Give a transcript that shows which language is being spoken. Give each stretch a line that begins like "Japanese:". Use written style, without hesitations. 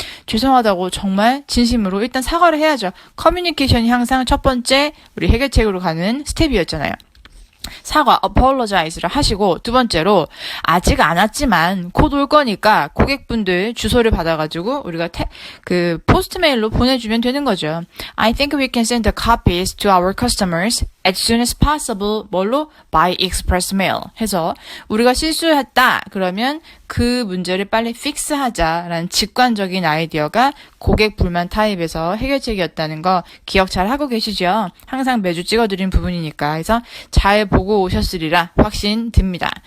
Korean: 죄송하다고 정말 진심으로 일단 사과를 해야죠. 커뮤니케이션이 항상 첫 번째 우리 해결책으로 가는 스텝이었잖아요. 사과, apologize를 하시고 두 번째로 아직 안 왔지만 곧 올 거니까 고객분들 주소를 받아가지고 우리가 포스트 메일로 보내주면 되는 거죠.
English: I think we can send the copies to our customers as soon as possible.
Korean: 뭘로?
English: By express mail.
Korean: 해서 우리가 실수했다. 그러면 그 문제를 빨리 픽스하자라는 직관적인 아이디어가 고객 불만 타입에서 해결책이었다는 거 기억 잘 하고 계시죠? 항상 매주 찍어드린 부분이니까. 그래서 잘 보고 오셨으리라 확신 듭니다.